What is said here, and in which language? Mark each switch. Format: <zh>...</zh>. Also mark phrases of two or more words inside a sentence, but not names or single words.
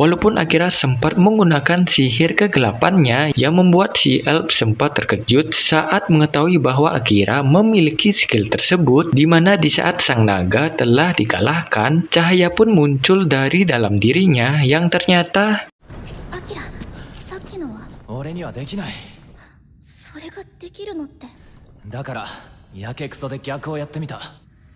<id>Walaupun Akira sempat menggunakan sihir kegelapannya yang membuat si elf sempat terkejut saat mengetahui bahwa Akira memiliki skill tersebut, di mana di saat sang naga telah dikalahkan, cahaya pun muncul dari dalam dirinya yang ternyata</id> <ja>アキラ、さっきのは？俺にはできない。それができるのって？だからやけくそで逆をやってみた。</ja>